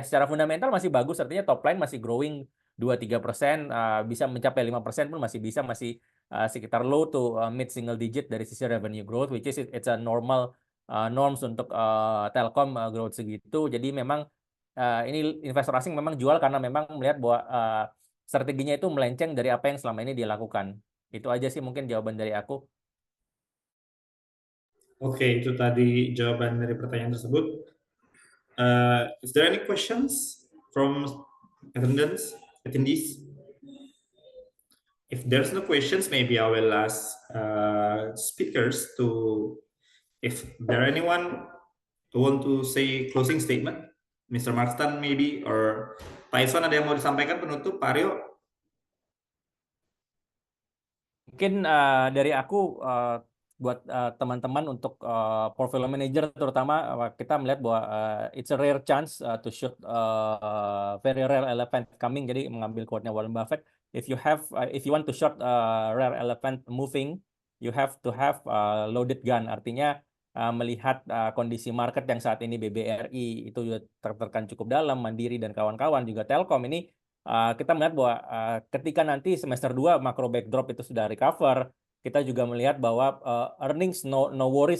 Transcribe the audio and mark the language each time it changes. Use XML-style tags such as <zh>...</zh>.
<id>Secara fundamental masih bagus, artinya top line masih growing 2-3%, bisa mencapai 5% pun masih bisa, masih sekitar</id> <en>low to mid single digit</en> <id>dari sisi revenue growth,</id> <en>which is it's a normal norms</en> <id>untuk Telkom growth segitu. Jadi memang ini investor asing memang jual karena memang melihat bahwa strateginya itu melenceng dari apa yang selama ini dia lakukan. Itu aja sih mungkin jawaban dari aku. Oke, itu tadi jawaban dari pertanyaan tersebut.</id> <en>Is there any questions from attendees? if there's no questions, maybe I will ask speakers if there anyone who want to say closing statement, Mr.</en> <id>Marston</id> <en>maybe, or</en> <id>Pak Iswan ada yang mau disampaikan penutup, Pak Aryo? Mungkin dari aku buat teman-teman untuk portfolio manager terutama kita melihat bahwa</id> <en>it's a rare chance to shoot very rare elephant coming.</en> <id>Jadi mengambil quote-nya</id> <en>Warren Buffett, if you want to short rare elephant moving, you have to have loaded gun.</en> <id>Artinya melihat kondisi market yang saat ini BBRI itu juga tertekan cukup dalam, Mandiri dan kawan-kawan juga Telkom ini. Kita melihat bahwa ketika nanti semester 2</id> <en>macro backdrop</en> <id>itu sudah recover, kita juga melihat bahwa</id> <en>earnings no worries.</en>